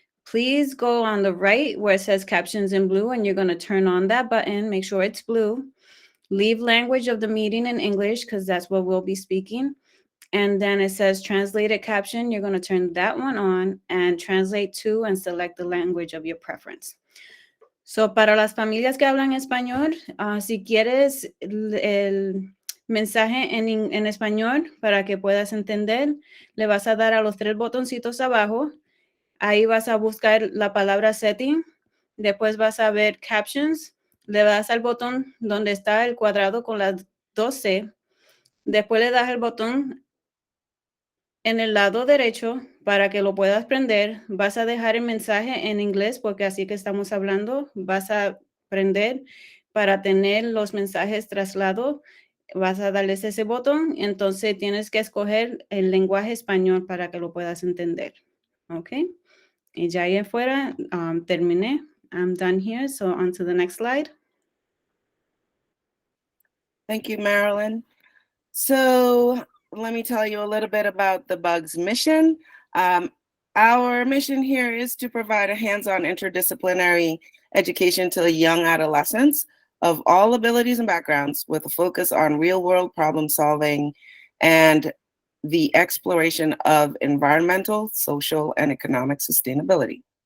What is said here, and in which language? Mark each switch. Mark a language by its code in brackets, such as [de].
[en] Please go on the right where it says captions in blue, and you're going to turn on that button. Make sure it's blue. Leave language of the meeting in English because that's what we'll be speaking. And then it says translated caption. You're going to turn that one on and translate to and select the language of your preference. [es] So, para las familias que hablan español, si quieres el mensaje en español para que puedas entender, le vas a dar a los 3 botoncitos abajo. Ahí vas a buscar la palabra setting, después vas a ver captions, le das al botón donde está el cuadrado con las 2C, después le das el botón en el lado derecho para que lo puedas prender, vas a dejar el mensaje en inglés porque así que estamos hablando, vas a prender para tener los mensajes traslado, vas a darles ese botón, entonces tienes que escoger el lenguaje español para que lo puedas entender, ¿ok? Y ya ahí afuera, terminé. [en] I'm done here, so on to the next slide. Thank you, Marilyn. So let me tell you a little bit about the Bugs mission. Our mission here is to provide a hands-on interdisciplinary education to young adolescents of all abilities and backgrounds with a focus on real-world problem solving and the exploration of environmental, social, and economic sustainability.